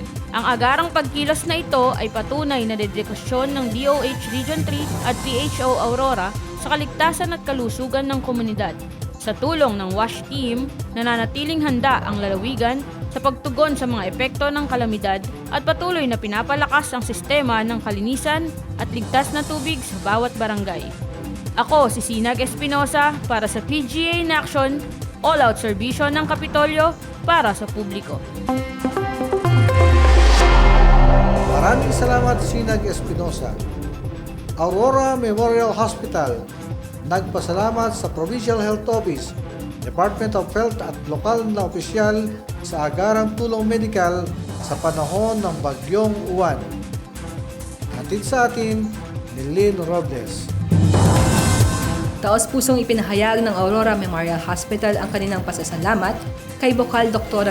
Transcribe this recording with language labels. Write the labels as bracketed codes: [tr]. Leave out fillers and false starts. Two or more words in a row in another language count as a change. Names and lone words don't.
[tl] Ang agarang pagkilos na ito ay patunay na dedikasyon ng DOH Region 3 at PHO Aurora sa kaligtasan at kalusugan ng komunidad. Sa tulong ng WASH team, nananatiling handa ang lalawigan sa pagtugon sa mga epekto ng kalamidad at patuloy na pinapalakas ang sistema ng kalinisan at ligtas na tubig sa bawat barangay. Ako si Sinag Espinosa para sa PGA in Action, all-out serbisyo ng Kapitolyo para sa publiko. Maraming salamat, Sinag Espinosa. Aurora Memorial Hospital, nagpasalamat sa Provincial Health Office, Department of Health at lokal na opisyal sa agarang tulong medikal sa panahon ng bagyong Uwan. Hatid sa atin ni Lynn Robles. Taos-pusong ipinahayag ng Aurora Memorial Hospital ang kanilang pasasalamat kay Bokal Dr.